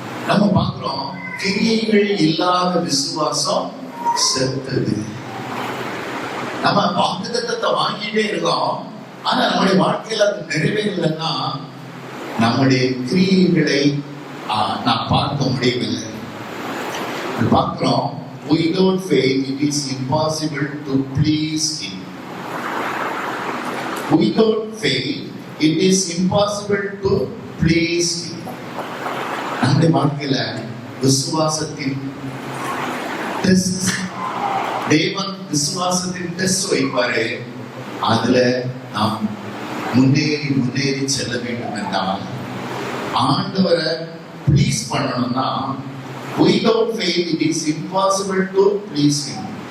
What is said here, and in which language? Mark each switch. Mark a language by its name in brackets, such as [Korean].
[Tamil] நம்ம பார்க்கிறோம், கிரியைகள் இல்லாத விசுவாசம் செத்தது. நம்ம வாக்குத்தத்தத்தை வாங்கிட்டே இருக்கோம், ஆனா நம்முடைய வாழ்க்கையில அது நிறைவேறலைன்னா நம்முடைய கிரியைகளை நான் பார்க்க முடியவில்லை. பார்க்கிறோம், [English] without faith it is impossible to please him. Without faith it is impossible to please him. [Tamil] நம்முடைய வாழ்க்கையில விசுவாசத்தின் டெஸ்ட், தேவன் விசுவாசத்தின் டெஸ்ட் வைப்பாரு. அதுல நாம் முன்னேறி செல்ல வேண்டும் என்றால், ஆண்டவரை ப்ளீஸ் பண்ணணும்னா [English] without faith it is impossible to please him.